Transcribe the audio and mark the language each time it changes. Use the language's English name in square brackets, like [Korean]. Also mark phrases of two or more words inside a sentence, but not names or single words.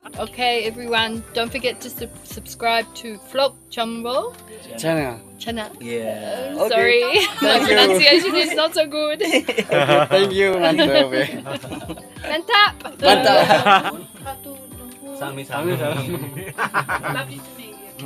[English] Okay, everyone, don't forget to subscribe to Vlog Channel. Channel. Yeah. Okay. Sorry, my Thank you. pronunciation is not so good. Okay, thank you, [Indonesian] mantap ya. Mantap. Mantap. Sami-sami. [English] Lovely to meet you.